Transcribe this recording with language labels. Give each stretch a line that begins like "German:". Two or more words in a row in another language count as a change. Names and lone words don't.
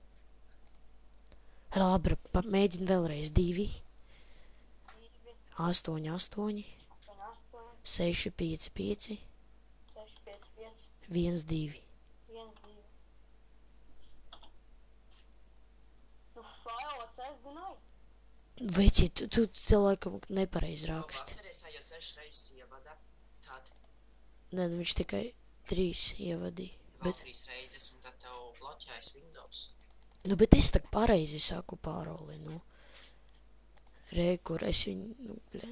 Latvian: Labi, mēģini vēlreiz 2, 2, 8, 8, 8, 8, 6, 5, 5, 6, 5, 5, 1, 2. 1, 2. Nu,
English: fail access denied.
Latvian: Veci, tu laikam nepareizi raksti. Atceries, ja 6 reizes ievada, tad Nē, nu viņš tikai 3 ievadīja. vēl 3 reizes, un tad tev bloķējas Windows. Nu, bet es tak pareizi saku paroli, nu. Rekur, es viņu, nu, bļē.